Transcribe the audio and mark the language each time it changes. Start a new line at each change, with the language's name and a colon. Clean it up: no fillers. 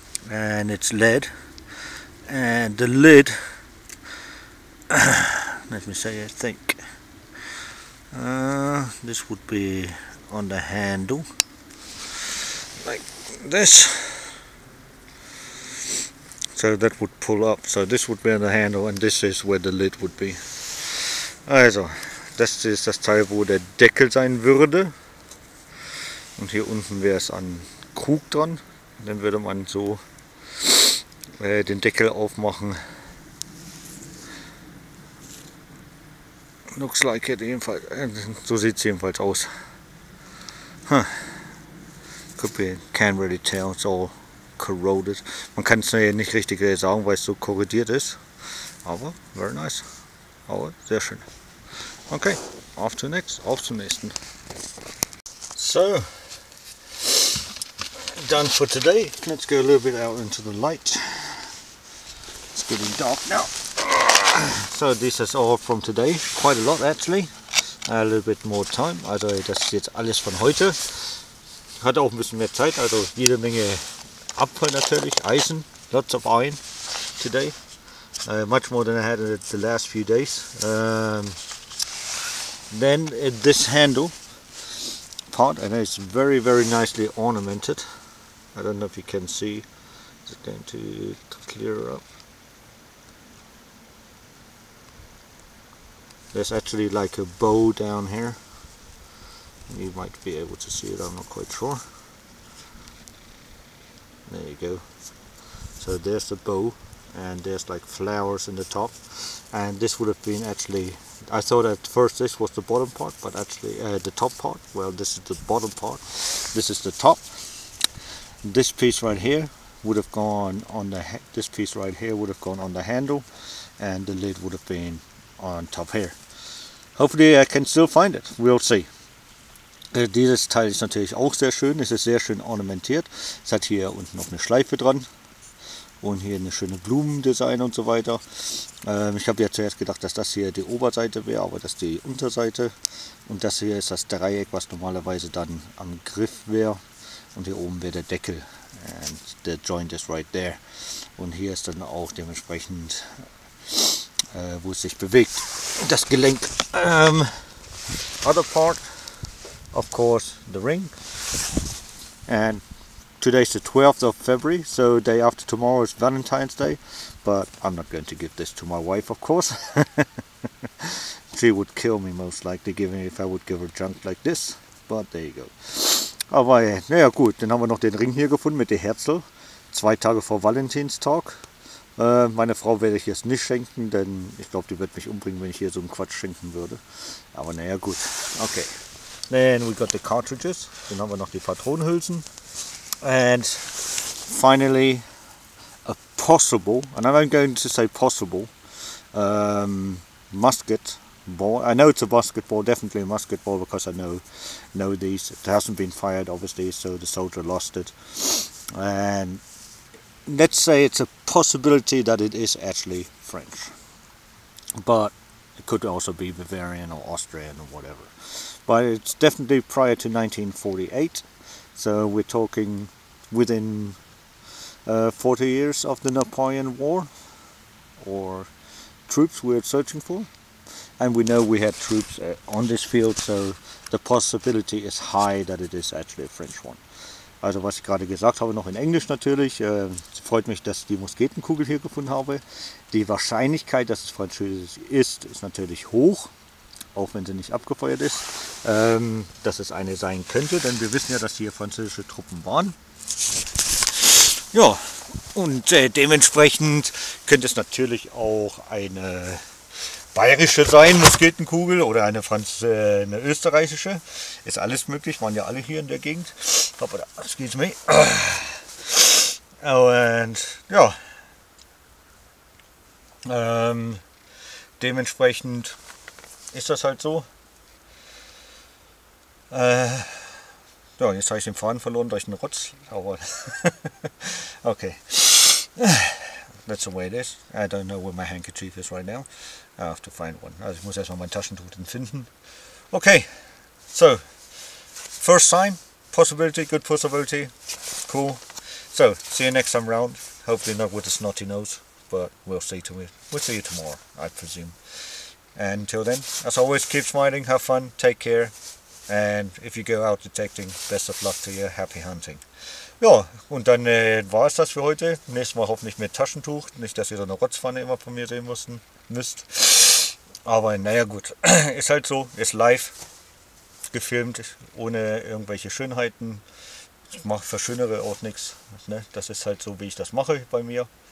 English: And it's lead. And the lid, let me say, I think this would be on the handle, like this. So that would pull up. So this would be on the handle, and this is where the lid would be.
German: Also, das ist das Teil, wo der Deckel sein würde. Und hier unten wäre es an Krug dran. Und dann würde man so den Deckel aufmachen.
English: Looks like it
German: jedenfalls. So sieht es jedenfalls aus. Huh.
English: Could be, can't really tell, it's all corroded.
German: Man kann es nicht richtig sagen, weil es so korrodiert ist. Aber
English: very nice.
German: Aber sehr schön. Okay, auf zum nächsten.
English: So, done for today. Let's go a little bit out into the light. It's getting dark now. So this is all from today. Quite a lot actually. A little bit more time.
German: Also das ist jetzt alles von heute. Ich hatte auch ein bisschen mehr Zeit. Also jede Menge Abfall natürlich.
English: Eisen. Lots of iron today. Much more than I had in the last few days. Then this handle part, and it's very nicely ornamented. I don't know if you can see. It's going to clear up. There's actually like a bow down here. You might be able to see it, I'm not quite sure. There you go. So there's the bow, and there's like flowers in the top. And this would have been actually, I thought at first this was the bottom part, but actually the top part. Well, this is the bottom part. This is the top. This piece right here would have gone on the handle, and the lid would have been on top here. Hopefully I can still find it. We'll see.
German: Dieses Teil ist natürlich auch sehr schön. Es ist sehr schön ornamentiert. Es hat hier unten noch eine Schleife dran. Und hier eine schöne Blumendesign und so weiter. Ich habe ja zuerst gedacht, dass das hier die Oberseite wäre, aber das ist die Unterseite. Und das hier ist das Dreieck, was normalerweise dann am Griff wäre. Und hier oben wäre der Deckel.
English: And the joint is right there.
German: Und hier ist dann auch dementsprechend, wo es sich bewegt, das Gelenk.
English: Other part, of course, the ring. And today's the 12th of February, so day after tomorrow is Valentine's Day, but I'm not going to give this to my wife, of course. She would kill me most likely if I would give her junk like this, but there you go.
German: Aber naja gut, dann haben wir noch den Ring hier gefunden mit der Herzl, 2 Tage vor Valentinstag. Meine Frau werde ich jetzt nicht schenken, denn ich glaube, die wird mich umbringen, wenn ich hier so einen Quatsch schenken würde. Aber naja gut, okay.
English: Then we got the cartridges,
German: dann haben wir noch die Patronenhülsen.
English: And finally possible, and I'm going to say possible, musket ball. I know it's a musket ball, definitely a musket ball, because I know these. It hasn't been fired, obviously, so the soldier lost it. And let's say it's a possibility that it is actually French, but it could also be Bavarian or Austrian or whatever. But it's definitely prior to 1948, so we're talking within 40 years of the Napoleon War, or troops we're searching for. And we know we had troops on this field, so the possibility is high that it is actually a French one.
German: Also was ich gerade gesagt habe, noch in Englisch natürlich. Es freut mich, dass ich die Musketenkugel hier gefunden habe. Die Wahrscheinlichkeit, dass es französisch ist natürlich hoch, auch wenn sie nicht abgefeuert ist. Dass es eine sein könnte, denn wir wissen ja, dass hier französische Truppen waren. Ja, und dementsprechend könnte es natürlich auch eine bayerische sein, Musketenkugel, oder eine österreichische. Ist alles möglich, waren ja alle hier in der Gegend. Hoppala,
English: excuse me.
German: Und ja, dementsprechend ist das halt so. Ja, jetzt habe ich den Faden verloren durch den Rotz, aber okay.
English: That's the way it is. I don't know where my handkerchief is right now. I have to find one.
German: Also ich muss erstmal mein Taschentuch finden.
English: Okay, so first sign, possibility, good possibility, cool. So see you next time round. Hopefully not with a snotty nose, but we'll see you tomorrow, I presume. And until then, as always, keep smiling, have fun, take care, and if you go out detecting, best of luck to you, happy hunting.
German: Ja, und dann war es das für heute. Nächstes Mal hoffentlich mit Taschentuch. Nicht, dass ihr so eine Rotzpfanne immer von mir sehen müsst. Aber naja gut, ist halt so, ist live gefilmt, ohne irgendwelche Schönheiten. Ich verschönere auch nichts. Ne? Das ist halt so, wie ich das mache bei mir.